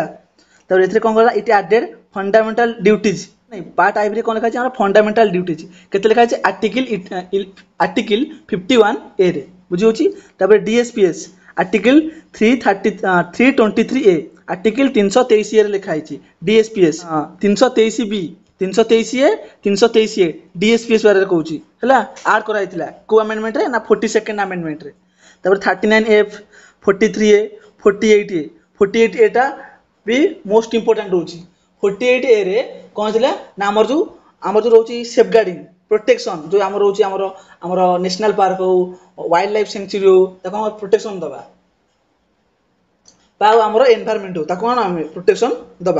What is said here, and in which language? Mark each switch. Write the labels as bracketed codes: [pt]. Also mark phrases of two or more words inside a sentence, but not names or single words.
[or] ତାପରେ ଏଥିରେ କ'ଣ କଲା [en] it added fundamental duties [or] ନାଇଁ ପାର୍ଟ ଆଇଭିରେ କ'ଣ ଲେଖା ହେଇଛି ଆମର [en] fundamental duties [or] କେତେ ଲେଖା ହେଇଛି ଆର୍ଟିକଲ 51A ରେ ବୁଝି ହେଉଛି। ତାପରେ DSPS ଆର୍ଟିକଲ 323A ଆର୍ଟିକଲ 323A ରେ ଲେଖା ହେଇଛି DSPS 323B 323A 323A DSPS ବାରରେ କହୁଛି ହେଲା ଆଡ୍ କରାଯାଇଥିଲା କେଉଁ ଆମେଣ୍ଡମେଣ୍ଟରେ ନା 42nd ଆମେଣ୍ଡମେଣ୍ଟରେ। ତାପରେ 39F 43A 48A 48A ବି [en] most important [or] ରହୁଛି। 48A ରେ କ'ଣ ଥିଲା ନା ଆମର ଯେଉଁ ରହୁଛି [en] safeguarding protection [or] ଯେଉଁ ଆମର ରହୁଛି ଆମର [en] national park [or] ହଉ [en] wild life sanctuary [or] ହଉ ତାକୁ ଆମର ପ୍ରୋଟେକ୍ସନ୍ ଦେବା ବା ଆଉ ଆମର ଏନଭାୟରମେଣ୍ଟ ହଉ ତାକୁ କ'ଣ ଆମେ ପ୍ରୋଟେକ୍ସନ୍ ଦେବା।